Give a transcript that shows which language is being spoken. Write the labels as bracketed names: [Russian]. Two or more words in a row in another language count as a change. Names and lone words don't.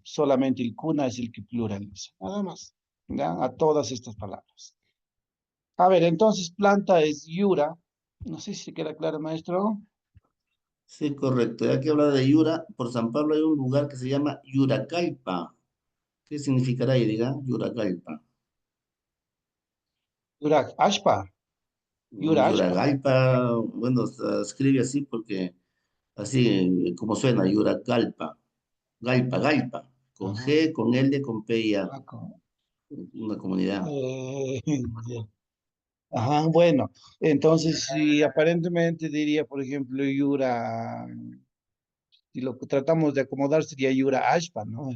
[Spanish] Solamente el cuna es el que pluraliza, nada más, ¿ya? A todas estas palabras. A ver, entonces planta es yura, no sé si queda claro, maestro. Sí, correcto. Ya que habla de Yura, por San Pablo hay un lugar que se llama Yuracalpa. ¿Qué significará ahí, diga? Yuracalpa. [Quechua] Yura, ashpa, yura, ashpa. [Spanish] Yuragalpa, bueno, se escribe así porque, así como suena, Yuracalpa. Galpa, Galpa. Con Ajá. G, con L, con P y A. Paco. Una comunidad. Eh, ya. Ajá, bueno, entonces si aparentemente diría, por ejemplo, Yura, si lo que tratamos de acomodar sería [Quechua] Yura Ashpa, [Spanish] ¿no?